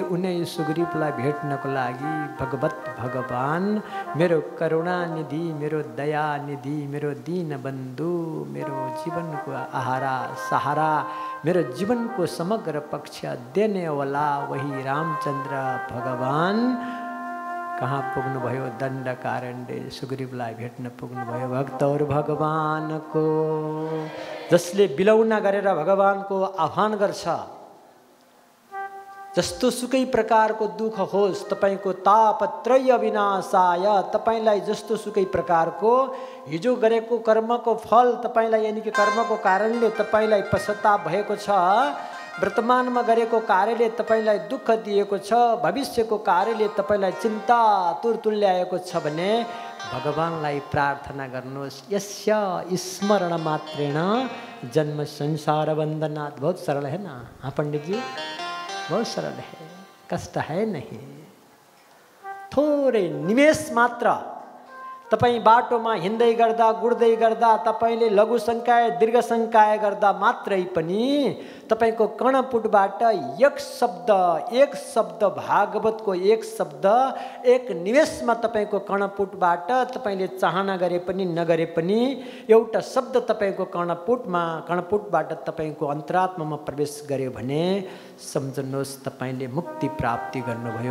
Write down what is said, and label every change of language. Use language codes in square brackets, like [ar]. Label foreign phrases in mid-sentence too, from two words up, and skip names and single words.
[ne] उनै सुग्रीवलाई भेट्नको लागि भगवान, मेरो करुणा निधि, मेरो दया निधि, मेरो दीन बन्धु, मेरो जीवनको आहारा सहारा, मेरो जीवनको समग्र पक्ष [hi] देने वाला वही [ne] रामचन्द्र भगवान कहाँ पुग्नुभयो? दण्डकारण्य सुग्रीवलाई भेट्न पुग्नुभयो। भक्तहरू भगवानको, जसले बिलौना गरेर भगवानको आह्वान गर्छ, जस्तो सुकै प्रकारको दुःख होस्, तपाईको तापत्रय विनाशाय, तपाईलाई जस्तो सुकै प्रकारको हिजो गरेको कर्मको फल तपाईलाई, [hi] यानी कि [ne] कर्मको कारणले तपाईलाई पश्चाताप भएको छ, वर्तमानमा गरेको कार्यले तपाईलाई दुःख दिएको छ, भविष्यको कार्यले तपाईलाई चिन्ता तुल्याएको छ भने भगवानलाई प्रार्थना गर्नुहोस्। [sa] यस्य स्मरण मात्रेण जन्म संसार बन्धनात्। [hi] बहुत सरल है ना? हाँ पंडित जी, बहुत सरल है, कष्ट है नहीं। [ne] थोरै निमेष मात्र तपाईँ बाटोमा हिँड्दै गर्दा, गुड्दै गर्दा, तपाईँले लघु संकाय दीर्घ संकाय गर्दा मात्रै पनि तपाईँको कर्णपुटबाट एक शब्द भागवतको एक शब्द एक निमेषमा तपाईँको कर्णपुटबाट तपाईँले चाहना गरे पनि नगरे पनि एउटा शब्द तपाईँको कर्णपुटबाट तपाईँको अन्तरात्मामा प्रवेश गर्यो भने सम्झनुहोस् तपाईँले मुक्ति प्राप्ति गर्नुभयो।